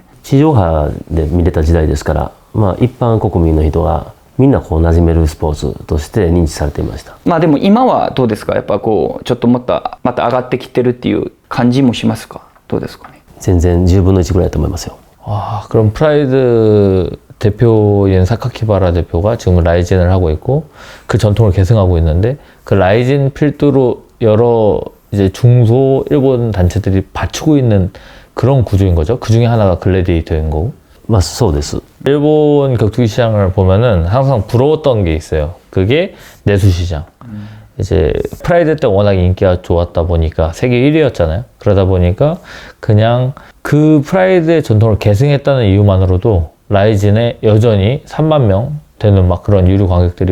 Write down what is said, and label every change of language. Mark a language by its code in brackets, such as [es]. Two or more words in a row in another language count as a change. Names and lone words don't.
[ja] 地上波で見れた時代ですから、一般国民の人がみんなこう馴染めるスポーツとして認知されていました。でも今はどうですか？やっぱこうちょっとまた上がってきてるっていう感じもしますか？どうですかね？全然10分の1ぐらいだと思いますよ。 [ko] 아, 그럼 프라이드 대표인 사카키바라 대표가 지금 라이진을 하고 있고 그 전통을 계승하고 있는데 그 라이진 필두로 여러 이제 중소 일본 단체들이 받치고 있는 그런 구조인 거죠. 그 중에 하나가 글래디에이터인 거고. [ja] そうです。 [ko] 일본 격투기 시장을 보면은 항상 부러웠던 게 있어요. 그게 내수 시장. 이제 프라이드 때 워낙 인기가 좋았다 보니까 세계 1위였잖아요. 그러다 보니까 그냥 그 프라이드의 전통을 계승했다는 이유만으로도 라이진에 여전히 3만 명 되는 막 그런 유료 관객들이